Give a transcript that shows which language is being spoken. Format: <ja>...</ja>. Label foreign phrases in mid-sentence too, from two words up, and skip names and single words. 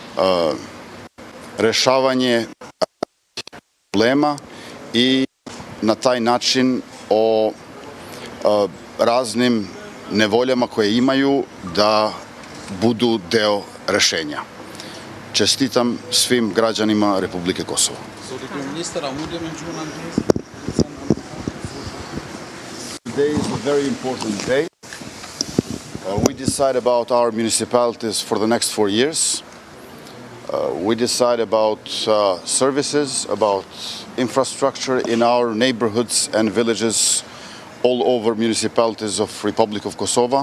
<sr>rešavanje problema i na taj način o raznim nevoljama koje imaju da budu deo rešenja. Čestitam svim građanima Republike Kosovo.</sr> <en>Today is a very important day. We decide about our municipalities for the next 4 years. We decide about services, about infrastructure in our neighborhoods and villages all over municipalities of Republic of Kosovo.</en>